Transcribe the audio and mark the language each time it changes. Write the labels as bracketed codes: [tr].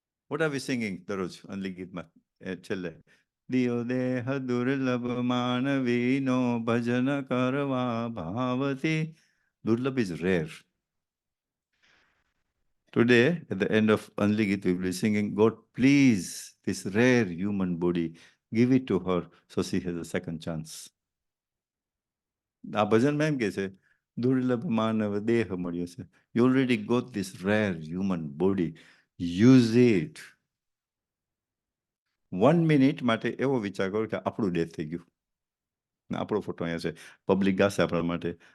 [en] What are we singing [gu] દરરોજ અંજલિ ગીતમાં છેલ્લે? દિયો દેહ દુર્લભ માનવીનો ભજન કરવા ભાવથી. [en] Durlabh is rare. Today, at the end of Anli Git, we will be singing, God, please, this rare human body, give it to her so she has a second chance. [gu] આ ભજનમાં એમ કે છે, દુર્લભ માનવ દેહ મળ્યો છે. [en] You already got this rare human body. Use it. [gu] 1 minute માટે એવો વિચાર કરો કે આપણું ડેથ થઈ ગયું. આપણો ફોટો અહીંયા છે, પબ્લિક ગાશે આપણા માટે.